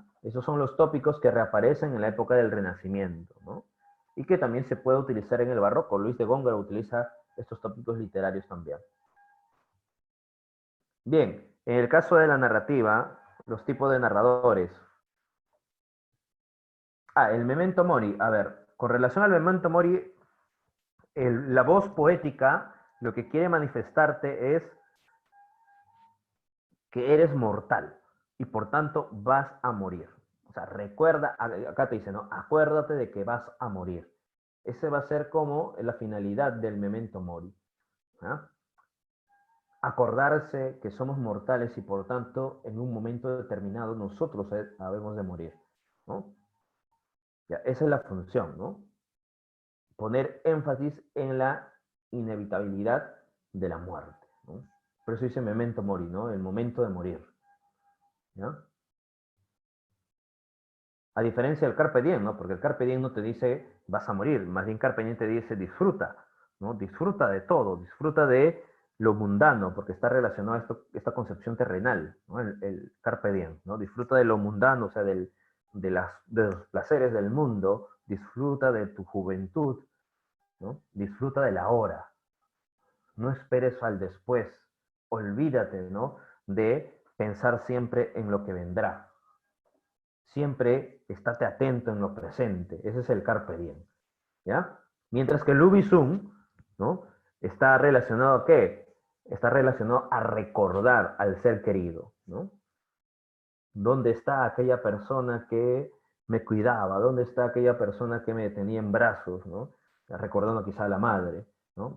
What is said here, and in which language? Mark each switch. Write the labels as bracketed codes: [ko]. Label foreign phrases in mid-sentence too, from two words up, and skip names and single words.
[es] Esos son los tópicos que reaparecen en la época del Renacimiento, ¿no? Y que también se puede utilizar en el barroco. Luis de Góngora utiliza estos tópicos literarios también. Bien, en el caso de la narrativa, los tipos de narradores. El [la] memento mori. [es] A ver, con relación al [la] memento mori, [es] la voz poética lo que quiere manifestarte es que eres mortal y por tanto vas a morir. O sea, recuerda, acá te dice, ¿no?, acuérdate de que vas a morir. Ese va a ser como la finalidad del [la] memento mori, [es] ¿ah? Acordarse que somos mortales y por tanto en un momento determinado nosotros habemos de morir, ¿no? Ya, esa es la función, ¿no? Poner énfasis en la inevitabilidad de la muerte, ¿no? Por eso dice [la] memento mori, [es] ¿no?, el momento de morir, ¿ya? A diferencia del [la] carpe diem, [es] ¿no? Porque el [la] carpe diem [es] no te dice vas a morir, más bien [la] carpe diem [es] te dice disfruta, ¿no? Disfruta de todo, disfruta de lo mundano, porque está relacionado a esta concepción terrenal, ¿no? El [la] carpe diem, [es] ¿no? Disfruta de lo mundano, o sea, del de los placeres del mundo, disfruta de tu juventud, ¿no? Disfruta del ahora. No esperes al después. Olvídate, ¿no? De pensar siempre en lo que vendrá. Siempre estate atento en lo presente. Ese es el [la] carpe diem, [es] ¿ya? Mientras que el Ubisum, ¿no? Está relacionado a qué? Está relacionado a recordar al ser querido, ¿no? ¿Dónde está aquella persona que me cuidaba? ¿Dónde está aquella persona que me tenía en brazos, ¿no? Recordando quizá a la madre, ¿no?